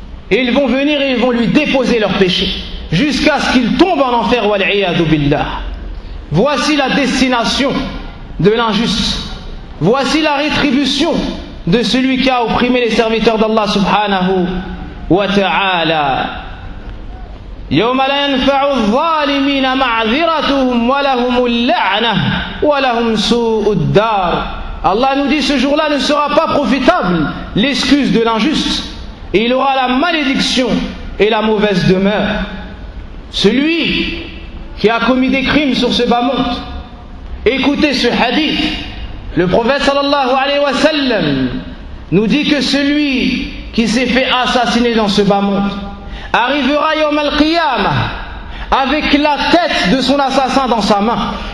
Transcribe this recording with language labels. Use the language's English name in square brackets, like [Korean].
[French] Et ils vont venir et ils vont lui déposer leurs péchés jusqu'à ce qu'il tombe en enfer. Wal'iyadu billah. Voici la destination de l'injuste. Voici la rétribution de celui qui a opprimé les serviteurs d'Allah subhanahu wa ta'ala. [Arabic] يوم لا ينفع الظالمين معذرتهم ولهم اللعنة ولهم سوء الدار. [French] Allah nous dit ce jour-là ne sera pas profitable l'excuse de l'injuste et il aura la malédiction et la mauvaise demeure. Celui qui a commis des crimes sur ce bas monde, écoutez ce hadith. Le prophète sallallahu alayhi wa sallam nous dit que celui qui s'est fait assassiner dans ce bas monde arrivera Yawm al-Qiyamah avec la tête de son assassin dans sa main.